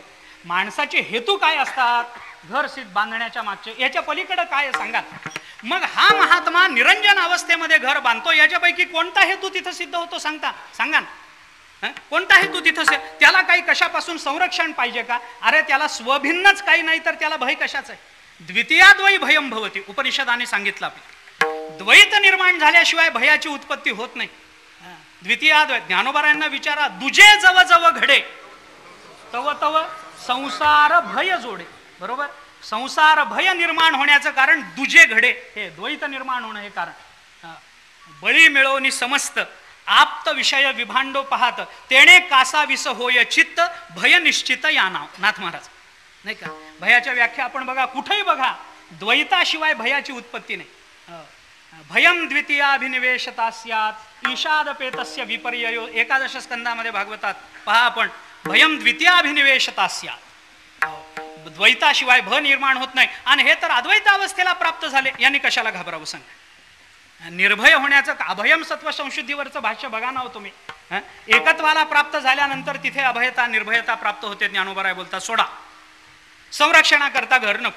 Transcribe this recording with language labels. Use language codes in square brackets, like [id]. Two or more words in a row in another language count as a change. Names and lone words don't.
[mr] माणसाचे हेतू काय असतात घर सिद्ध बांधण्याच्या मागचे? याच्या पलीकडे काय सांगा. मग हा महात्मा निरंजन अवस्थेमध्ये घर बांधतो, याच्यापैकी कोणता हेतू तिथं सिद्ध होतो सांगा ना. कोणता हेतू तिथं? त्याला काही कशापासून संरक्षण पाहिजे का? अरे त्याला स्वभिन्नच काही नाही, तर त्याला भय कशाच आहे? [sa] द्वितीयाद्वै भयम भवती, [mr] उपनिषदाने सांगितलं. आपलं द्वैत निर्माण झाल्याशिवाय भयाची उत्पत्ती होत नाही. द्वितीयाद्वै, ज्ञानोबारायांना विचारा, दुजे जव जव घडे तव तव संसार भय जोडे. बरोबर, संसार भय निर्माण होण्याचं कारण दुजे घडे, हे द्वैत निर्माण होणं हे कारण. बळी मिळवणी समस्त आप्त विषय विभांडो पाहत, तेणे कासा विस होय चित्त भय निश्चित या नाव. नाथ महाराज नाही का. भयाच्या व्याख्या आपण बघा, कुठेही बघा, द्वैताशिवाय भयाची उत्पत्ती नाही. [sa] भयम द्वितीयाभिनिवेशता स्यात् ईशादपेतस्य विपर्ययो. [mr] 11 स्कंदामध्ये भागवतात पहा आपण, [sa] भयम द्वितीयाभिनिवेशता स्यात्, [mr] द्वैताशिवाय भय निर्माण होत नाही. आणि हे तर अद्वैत अवस्थेला प्राप्त झाले, यांनी कशाला घाबरावं सांगा. निर्भय होण्याचं [sa] अभयम सत्व [mr] संशुद्धीवरचं भाष्य बघा ना हो तुम्ही. एकत्वाला प्राप्त झाल्यानंतर तिथे अभयता निर्भयता प्राप्त होते. ज्ञानोबाराय बोलतात सोडा, संरक्षणाकरता घर नको.